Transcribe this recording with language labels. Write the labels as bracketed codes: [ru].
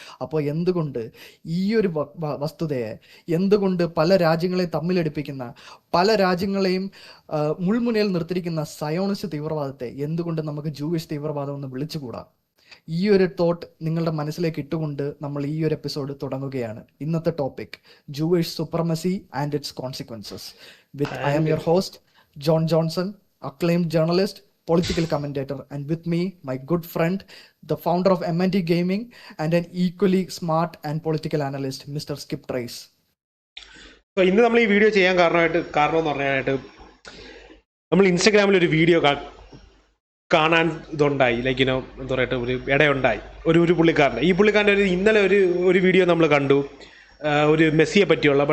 [ml] അപ്പോൾ എന്തുകൊണ്ട് ഈ ഒരു വസ്തുതയെ, എന്തുകൊണ്ട് പല രാജ്യങ്ങളെയും തമ്മിലടിപ്പിക്കുന്ന, പല രാജ്യങ്ങളെയും മുൾമുനയിൽ നിർത്തിയിരിക്കുന്ന സയോണിസ്റ്റ് തീവ്രവാദത്തെ എന്തുകൊണ്ട് നമുക്ക് ജൂയിഷ് തീവ്രവാദം എന്ന് വിളിച്ചുകൂടാ? ഈ ഒരു തോട്ട് നിങ്ങളുടെ മനസ്സിലേക്ക് ഇട്ടുകൊണ്ട് നമ്മൾ ഈ ഒരു എപ്പിസോഡ് തുടങ്ങുകയാണ്. ഇന്നത്തെ [en] Topic Jewish supremacy and its consequences. I am your host, John Johnson, acclaimed journalist, political commentator, and with me, my good friend, the founder of MNT Gaming and an equally smart and political analyst, Mr. Skip Trace. [ml] So, ഇന്ന് നമ്മൾ ഈ video ചെയ്യാൻ കാരണം എന്ന് പറയാനായിട്ട് നമ്മൾ ഇൻസ്റ്റഗ്രാമിൽ ഒരു വീഡിയോ കാണാൻ ഇതുണ്ടായി, ലൈക്ക് എന്താ പറയുക, ഒരു ഇടയുണ്ടായി ഒരു പുള്ളിക്കാരൻ്റെ. ഈ പുള്ളിക്കാരൻ്റെ ഇന്നലെ ഒരു വീഡിയോ നമ്മൾ കണ്ടു, ഒരു മെസ്സിയെ പറ്റിയുള്ള.